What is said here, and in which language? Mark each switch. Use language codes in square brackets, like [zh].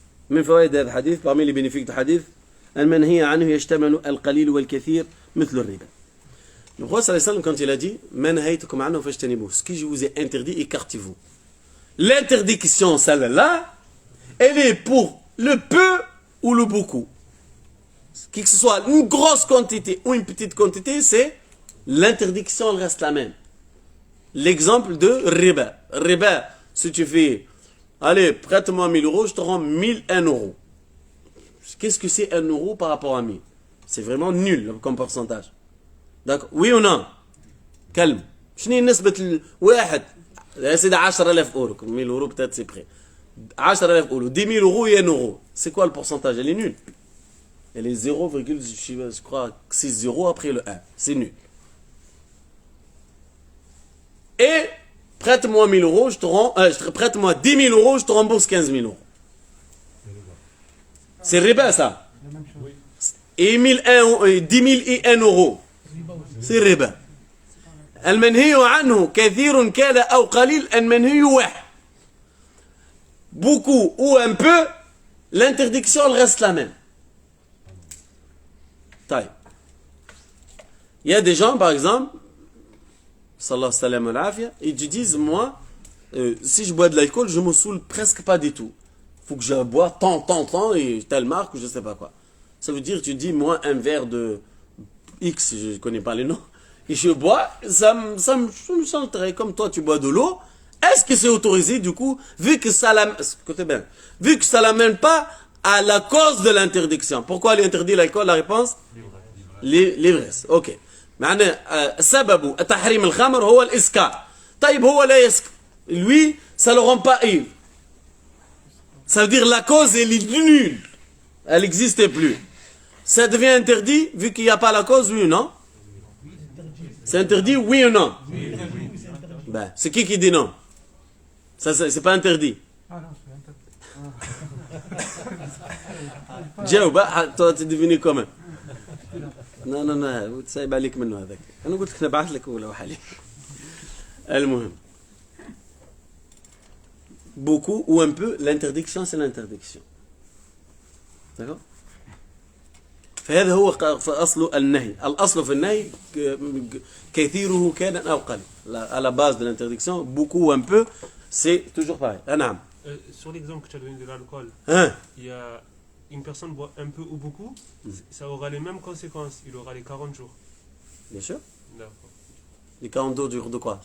[ar] من فوائد هذا الحديث [fr] parmi les bénéfices du hadith [ar] المنهي عنه يشتمل القليل والكثير مثل الربا. [fr] Le prophète sallallahu alayhi wa sallam, quand il a dit [ar] ما نهيتكم عنه فاجتنبوه, [fr] ce que je vous ai interdit, écartez-vous. L'interdiction, celle-là, elle est pour le peu ou le beaucoup. Que ce soit une grosse quantité ou une petite quantité, c'est l'interdiction, elle reste la même. L'exemple de riba. Riba, si tu fais, allez, prête-moi 1000 euros, je te rends 1001 euros. Qu'est-ce que c'est 1 euro par rapport à 1000? C'est vraiment nul comme pourcentage. D'accord? Oui ou non? Calme. [ar] شنو نسبة الواحد؟ يا سيدي 10000 euros. [fr] 1000 euros peut-être c'est prêt. 10000 euros. 10 000 euros et 1 euro. C'est quoi le pourcentage? Elle est nulle. Elle est 0, je crois 6 après le 1. C'est nul. Et prête-moi 1000 euros, je te rends, prête-moi 10 000 euros, je te rembourse 15 000 euros. C'est riba ça. Et 10 001 euros. C'est riba. [ar] المنهي عنه كثير كان أو قليل المنهي واحد. [fr] Beaucoup ou un peu, l'interdiction elle reste la même. [ar] طيب. [fr] Il y a des gens par exemple, sallallahu alayhi wa sallam, ils te disent moi, si je bois de l'alcool, je me saoule presque pas du tout. Faut que je bois tant et telle marque ou je sais pas quoi. Ça veut dire tu dis moi un verre de X, je connais pas les noms. Et je bois, ça me change très comme toi tu bois de l'eau. Est-ce que c'est autorisé du coup, vu que ça l'amène pas à la cause de l'interdiction? Pourquoi il interdit l'alcool? La réponse? L'ivresse. Ok. [ar] معناه سبب تحريم الخمر هو الإسكار. طيب هو لا يسكر. [fr] Lui, ça le rend pas ivre. Ça veut dire la cause elle est nulle. Elle n'existe plus. Ça devient interdit vu qu'il n'y a pas la cause, oui ou non? C'est interdit, oui ou non? Ben, c'est qui dit non? Ça, c'est pas interdit. [ar] جاوب [fr] toi tu es devenu comment? [ar] Non, سايب عليك منه هذاك. أنا قلت لك نبعث لك ولا حالي. المهم. [fr] Beaucoup ou un peu, l'interdiction c'est l'interdiction. D'accord? [ar] فهذا هو أصل النهي. الأصل في النهي كثيره كان أو قليل. [fr] À la base de l'interdiction, beaucoup ou un peu, c'est toujours pareil. [ar] نعم. [fr] Sur l'exemple que tu as donné de l'alcool, Hein? il y a une personne boit un peu ou beaucoup, ça aura les mêmes conséquences. Il aura les 40 jours. Bien sûr. D'accord. Les 40 jours de quoi?